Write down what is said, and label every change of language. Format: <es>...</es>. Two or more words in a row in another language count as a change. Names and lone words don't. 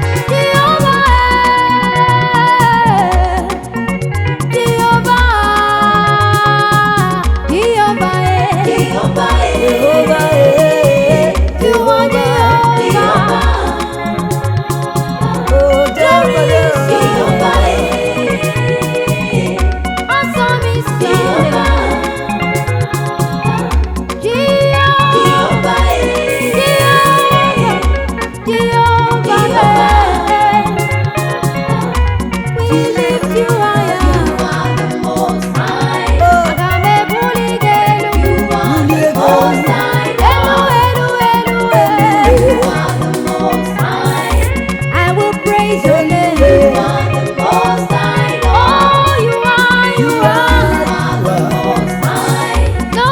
<en>Jehovah, eh. Jehovah, Jehovah, eh. Jehovah, eh. Jehovah, eh. Jehovah. You are Jehovah. Oh, Jehovah, There is Jehovah. Jehovah. Awesome is your name. Jehovah. Jehovah, eh. Jehovah. Jehovah, Jehovah, we lift you higher. you are the Most High.</en> <ig>Aga m ebuli gị elu.</ig> <en>You are the Most High.</en> <ig>Elu, elu, elu, elu.</ig> <en>You are the Most High. I will praise your name. You are the Most High. Oh, you are, you You are. are the Most High.</en>